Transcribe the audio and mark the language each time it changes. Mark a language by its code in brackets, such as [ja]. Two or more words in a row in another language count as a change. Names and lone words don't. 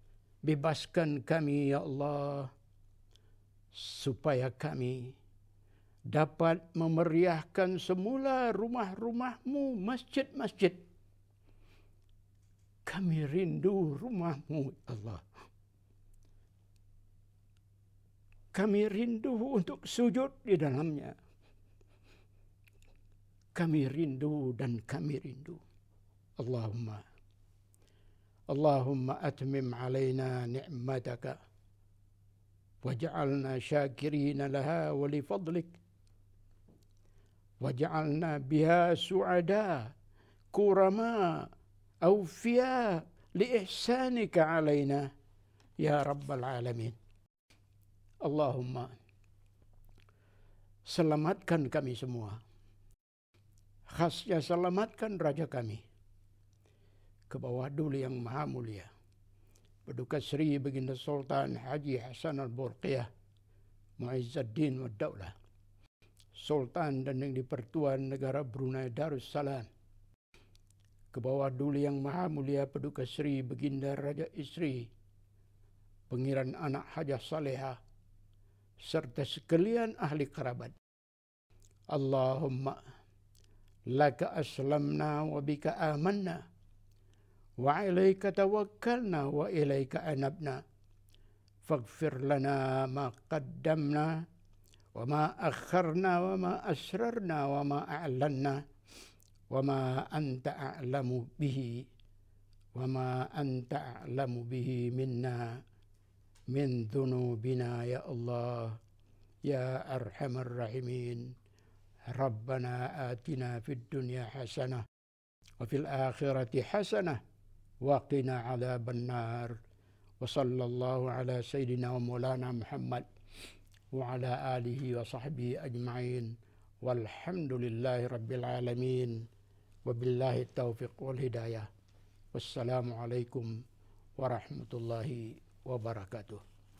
[ms] Bebaskan kami ya Allah, supaya kami dapat memeriahkan semula rumah-rumahmu, masjid-masjid. Kami rindu rumahmu, Allah. Kami rindu untuk sujud di dalamnya. Kami rindu dan kami rindu. [ar] اللهم أتمم علينا نعمتك واجعلنا شاكرين لها ولفضلك واجعلنا بها سعداء كراما أوفياء لإحسانك علينا يا رب العالمين. [ms] Allahumma selamatkan kami semua. Khasnya selamatkan raja kami ke bawah Duli Yang Maha Mulia, Paduka Sri Baginda Sultan Haji Hasan Al-Bolkiah Mu'izzuddin wa Daulah, Sultan dan yang di-Pertuan Negara Brunei Darussalam, ke bawah Duli Yang Maha Mulia Paduka Sri Baginda Raja Istri Pangeran Anak Hajah Salehah, serta sekalian ahli kerabat. [ar] اللهم لك أسلمنا وبك آمنا وإليك توكلنا وإليك أنبنا فاغفر لنا ما قدمنا وما أخرنا وما أسررنا وما أعلنا وما أنت أعلم به منا من ذنوبنا يا الله يا أرحم الراحمين. ربنا آتنا في الدنيا حسنة وفي الآخرة حسنة وقنا عذاب النار. وصلى الله على سيدنا ومولانا محمد وعلى آله وصحبه أجمعين. والحمد لله رب العالمين. وبالله التوفيق والهداية. والسلام عليكم ورحمة الله وبركاته.